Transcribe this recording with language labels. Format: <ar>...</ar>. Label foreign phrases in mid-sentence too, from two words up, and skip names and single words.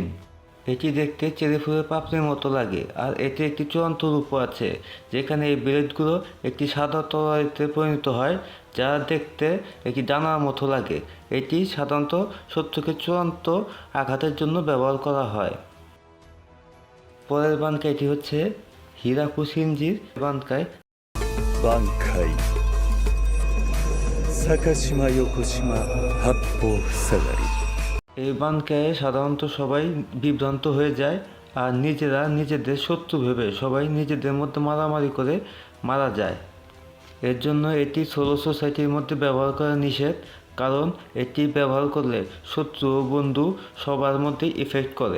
<bn>এটি দেখতে চেরি ফুলের পাপড়ির মতো লাগে, আর এটি একটি চূড়ান্ত রূপ আছে যেখানে এই ব্লেডগুলো একটি সাদা তরবারিতে পরিণত হয়, যা দেখতে একটি ডানার মতো লাগে। এটি সাধারণত শত্রুকে চূড়ান্ত আঘাতের জন্য ব্যবহার করা হয়। পরের বাঙ্কাইটি হচ্ছে হিরাকুশিনজির বাঙ্কাই।</bn> <ja>挽回坂島横島八方塞がり。</ja> <bn>এই বানকায়ে সাধারণত সবাই বিভ্রান্ত হয়ে যায়, আর নিজেরা নিজেদের শত্রু ভেবে সবাই নিজেদের মধ্যে মারামারি করে মারা যায়। এর জন্য এটি সোলো সোসাইটির মধ্যে ব্যবহার করা নিষেধ, কারণ এটি ব্যবহার করলে শত্রু ও বন্ধু সবার মধ্যেই ইফেক্ট করে।</bn>